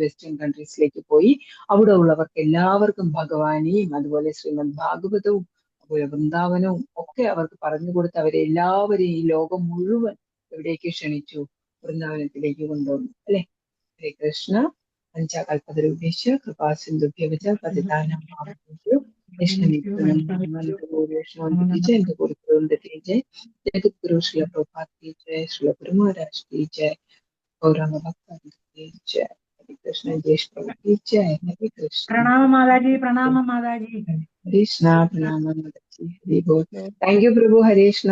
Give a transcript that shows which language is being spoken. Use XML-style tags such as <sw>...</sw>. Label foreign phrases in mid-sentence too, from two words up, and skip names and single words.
<en>western countries</en> <ml>പോയി. അവിടെ ഉള്ളവർക്ക് എല്ലാവർക്കും ഭഗവാനെയും അതുപോലെ ശ്രീമദ് ഭാഗവതവും അതുപോലെ വൃന്ദാവനവും ഒക്കെ അവർക്ക് പറഞ്ഞു കൊടുത്ത് അവരെ എല്ലാവരെയും ഈ ലോകം മുഴുവൻ എവിടേക്ക് ക്ഷണിച്ചു? വൃന്ദാവനത്തിലേക്ക് കൊണ്ടുവന്നു അല്ലെ. ഹരേ കൃഷ്ണ.</ml> <sa>പഞ്ചകൽപതരുഭ്യശ്ച കൃപാസിന്ധുഭ്യവച പതിതാനാം പാവനേഭ്യോ</sa> <ml>എന്റെ ഗുരുക്കളുടെ ജയ്</ml> <hi>जगद्गुरु श्रील प्रभुपाद की जय, श्रील गुरु महाराज की जय, गौरांग भक्तवृन्द की जय. ഹരേ കൃഷ്ണ. जय श्री प्रभु की जय. ഹരേ കൃഷ്ണ.</hi> <ml>പ്രണാമം മാതാജി, പ്രണാമം മാതാജി. ഹരേ കൃഷ്ണ. പ്രണാമം മാതാജി.</ml> <bn>হরি বোল.</bn> <en>thank you</en> <ml>പ്രഭു. ഹരേ കൃഷ്ണ.</ml>